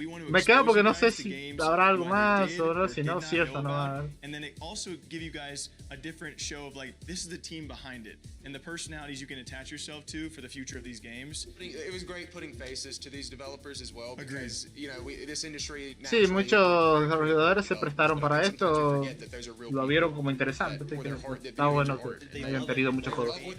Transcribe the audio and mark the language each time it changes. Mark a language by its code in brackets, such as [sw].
[es] Me quedo porque no sé si habrá algo más o no, si no, cierto, no va a haber. [en] And then they also give you guys a different show of like, this is the team behind it, and the personalities you can attach yourself to for the future of these games. It was great putting faces to these developers as well, because, you know, this industry. [es] Sí, muchos desarrolladores se prestaron para esto. Lo vieron como interesante. Está bueno que hayan tenido muchos juegos.